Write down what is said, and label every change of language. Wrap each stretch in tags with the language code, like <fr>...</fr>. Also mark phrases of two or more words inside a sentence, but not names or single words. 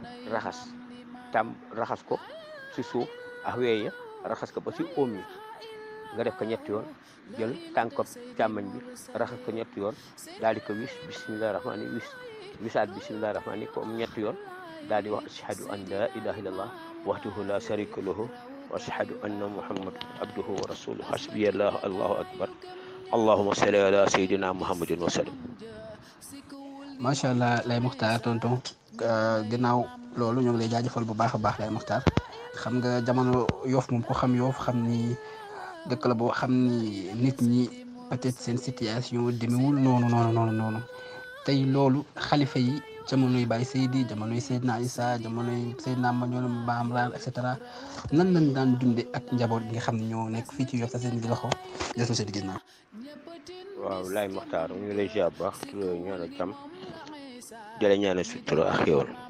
<wo>raxas ko ci suuf ak weeye raxas ko ba ci óom yi nga def ko ñetti yoon jël tànk càmmañ bi raxas ko ñetti yoon daal di ko wis</wo> <ar>بسم الله الرحمن</ar> <wo>wisaat</wo> <ar>بسم الله الرحمن</ar> <wo>ko ñetti yoon daal di wax</wo> <ar>أشهد أن لا إله إلا الله وحده لا شريك له وأشهد أن محمد عبده ورسوله حسبي الله الله أكبر اللهم صل على سيدنا محمد وسلم. ما شاء الله</ar> <wo>Laye Mokhtar tonton ginnaaw loolu ñoo ngi lay jaajëfal bu baax a baax lay Mokhtar xam nga jamono Yoff moom ko xam Yoff xam ni dëkk la boo xam ni nit ñi peut-être seen situation demewul noonu tey loolu xalifa yi jamonoy Baye Seydi jamonoy Seydina Issa jamonoy Seydina Mandione Maam Laan et cetera nan lañ daan dunde ak njaboot gi nga xam ne ñoo nekk fii ci Yoff sa seen di loxo desul seen ginnaaw. waaw laay Mokhtar ñu ngi lay ziar bu baax di la ñaanal jàmm di la ñaanal sutura ak xéwal</wo>